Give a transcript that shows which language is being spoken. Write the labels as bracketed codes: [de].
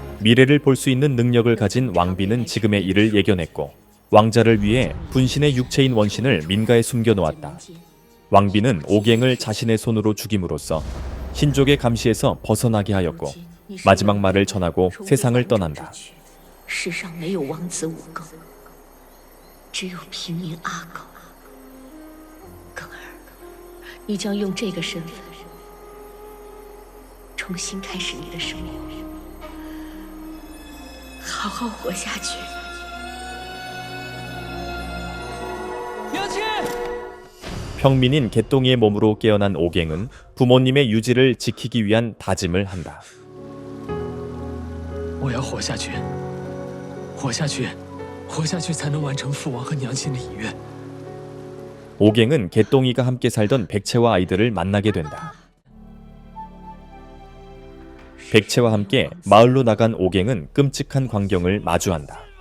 [ko] 미래를 볼 수 있는 능력을 가진 왕비는 지금의 일을 예견했고 왕자를 위해 분신의 육체인 원신을 민가에 숨겨놓았다. 왕비는 오갱을 자신의 손으로 죽임으로써 신족의 감시에서 벗어나게 하였고 마지막 말을 전하고 세상을 떠난다. [zh] 世上没有王子武庚，只有平民阿狗。庚儿，你将用这个身份重新开始你的生活，好好活下去。娘亲， [ko] 평민인 개똥이의 몸으로 깨어난 오갱은 부모님의 유지를 지키기 위한 다짐을 한다. [zh] 我要活下去，活下去，活下去才能完成父王和娘亲的遗愿。 [ko] 오갱은 개똥이가 함께 살던 백채와 아이들을 만나게 된다. 백채와 함께 마을로 나간 오갱은 끔찍한 광경을 마주한다.